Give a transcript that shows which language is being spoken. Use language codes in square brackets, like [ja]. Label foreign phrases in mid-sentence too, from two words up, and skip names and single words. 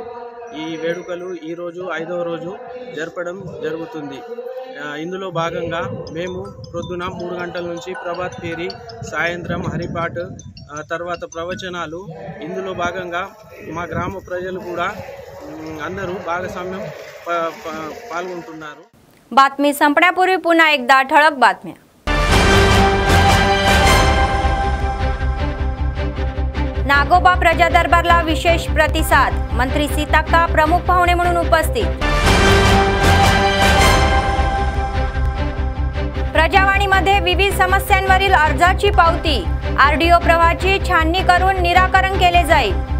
[te] ఈ వేడుకలు ఈరోజు 5వ రోజు జరపడం జరుగుతుంది। ఇందులో భాగంగా మేము ప్రొద్దున 3 గంటల నుంచి ప్రభాత్ ఫేరీ, సాయంత్రం హరిపాట్, తర్వాత ప్రవచనాలు, ఇందులో భాగంగా మా గ్రామ ప్రజలు కూడా అందరూ భాగస్వామ్యం పాల్గొంటున్నారు। [mr] बातमी संपण्यापूर्वी पुन्हा एकदा ठळक बातम्या। नागोबा प्रजा दरबारला विशेष प्रतिसाद, मंत्री सीताक्का प्रमुख पाहुणे म्हणून उपस्थित। प्रजावाणीमध्ये विविध समस्यांवरील अर्जाची पावती, आरडीओ प्रवाहाची छाननी करून निराकरण केले जाईल।